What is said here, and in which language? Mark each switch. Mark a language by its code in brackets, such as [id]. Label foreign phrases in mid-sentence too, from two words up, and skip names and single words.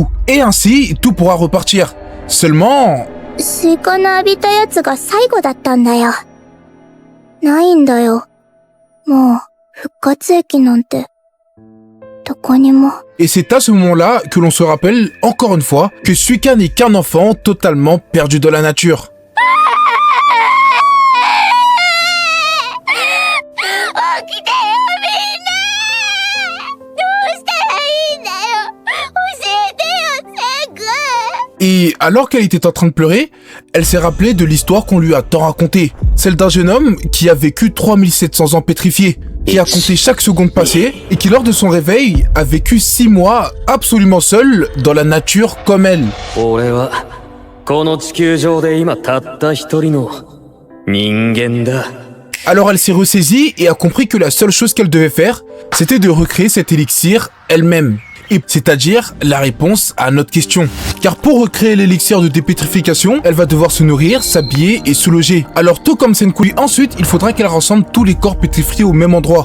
[fr] Et ainsi, tout pourra repartir. Seulement... [ja] スイカの浴びたやつが最後だったんだよ。ないんだよ。もう、復活液なんて。どこにも。 [fr] Et c'est à ce moment-là que l'on se rappelle, encore une fois, que Suika n'est qu'un enfant totalement perdu dans la nature. [ja] 起きてよみんな。どうしたらいいんだよ。教えてよ、セン君。 [fr] Et alors qu'elle était en train de pleurer, elle s'est rappelée de l'histoire qu'on lui a tant racontée. Celle d'un jeune homme qui a vécu 3700 ans pétrifié, qui a compté chaque seconde passée et qui lors de son réveil a vécu 6 mois absolument seul dans la nature comme elle. [ja] 俺はこの地球上で今たった一人の人間だ。 [fr] Alors elle s'est ressaisie et a compris que la seule chose qu'elle devait faire, c'était de recréer cet élixir elle-même. Et c'est-à-dire la réponse à notre question. Car pour recréer l'élixir de dépétrification, elle va devoir se nourrir, s'habiller et se loger. Alors tout comme Senku, ensuite il faudra qu'elle rassemble tous les corps pétrifiés au même endroit.